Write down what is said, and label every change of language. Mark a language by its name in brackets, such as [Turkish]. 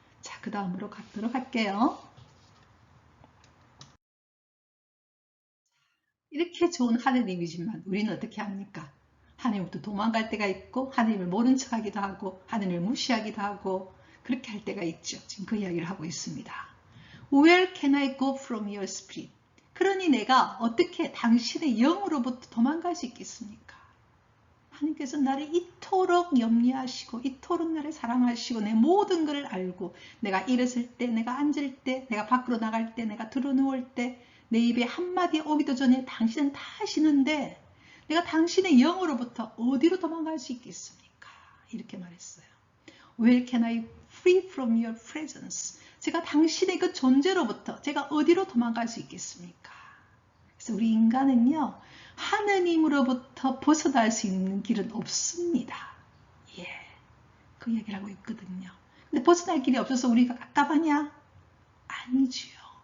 [Korean] 자, 그 다음으로 가도록 할게요. 이렇게 좋은 하느님이지만 우리는 어떻게 합니까? 하나님부터 도망갈 때가 있고, 하나님을 모른 척하기도 하고, 하나님을 무시하기도 하고, 그렇게 할 때가 있죠. 지금 그 이야기를 하고 있습니다. [English] Where can I go from your spirit? [Korean] 그러니 내가 어떻게 당신의 영으로부터 도망갈 수 있겠습니까? 하나님께서 나를 이토록 염려하시고 이토록 나를 사랑하시고 내 모든 것을 알고, 내가 일었을 때, 내가 앉을 때, 내가 밖으로 나갈 때, 내가 들어누울 때, 내 입에 한마디 오기도 전에 당신은 다 아시는데 내가 당신의 영으로부터 어디로 도망갈 수 있겠습니까? 이렇게 말했어요. [English] Where can I flee from your presence? [Korean] 제가 당신의 그 존재로부터 제가 어디로 도망갈 수 있겠습니까? 그래서 우리 인간은요, 하느님으로부터 벗어날 수 있는 길은 없습니다. 예, 그 얘기를 하고 있거든요. 근데 벗어날 길이 없어서 우리가 깝깝하냐? 아니지요.